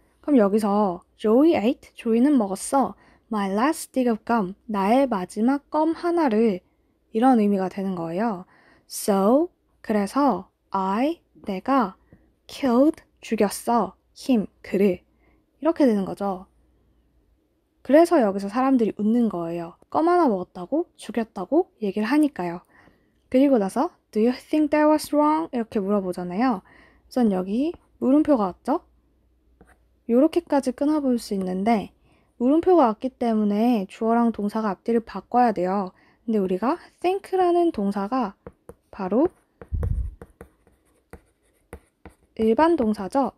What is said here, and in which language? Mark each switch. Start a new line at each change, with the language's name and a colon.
Korean: 그럼 여기서
English: Joey ate,
Korean: 조이는 먹었어.
English: My last stick of gum,
Korean: 나의 마지막 껌 하나를 이런 의미가 되는 거예요. So, 그래서 내가 killed, 죽였어. him, 그를. 이렇게 되는 거죠. 그래서 여기서 사람들이 웃는 거예요. 껌 하나 먹었다고? 죽였다고? 얘기를 하니까요. 그리고 나서
English: Do you think that was wrong?
Korean: 이렇게 물어보잖아요. 우선 여기 물음표가 왔죠? 요렇게까지 끊어볼 수 있는데 물음표가 왔기 때문에 주어랑 동사가 앞뒤를 바꿔야 돼요. 근데 우리가 think라는 동사가 바로 일반 동사죠.